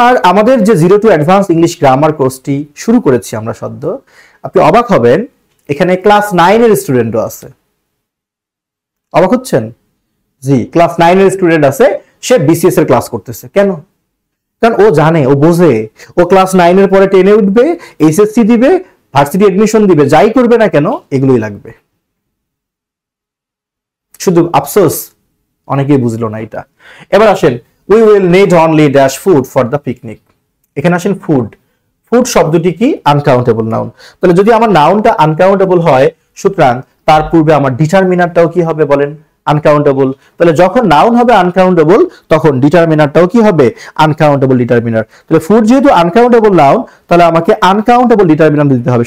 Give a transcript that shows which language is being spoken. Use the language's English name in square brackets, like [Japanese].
[Bangla] আমাদের যে 0 to advance English grammar কোর্সটি শুরু করেছি আমরা সদ্য, আপনি অবাক হবেন, এখানে ক্লাস 9 এর স্টুডেন্টও আছে। অবাক হচ্ছেন? জি, ক্লাস 9 এর স্টুডেন্ট আছে, সে বিসিএস এর ক্লাস করতেছে। কেন? কারণ ও জানে, ও বোঝে, ও ক্লাস 9 এর পরে 10 এ উঠবে, এইচএসসি দিবে, ভার্সিটি এডমিশন দিবে, যাই করবে না কেন এগুলোই লাগবে। শুধু আফসোস অনেকেই বুঝলো না এটা। এবার আসেন, [English] we will need only dash food for the picnic। [Bangla] এখানে আসেন ফুড। ফুড শব্দটি কি? Uncountable noun. তাহলে যদি আমার নাউনটা আনকাউন্টেবল হয়, সুতরাং তার পূর্বে আমার ডিটারমিনারটাও কি হবে বলেন? আনকাউন্টেবল। তাহলে যখন নাউন হবে আনকাউন্টেবল, তখন ডিটারমিনারটাও কি হবে? Uncountable determiner. তাহলে ফুড যেহেতু আনকাউন্টেবল নাউন, তাহলে আমাকে আনকাউন্টেবল ডিটারমিনার দিতে হবে।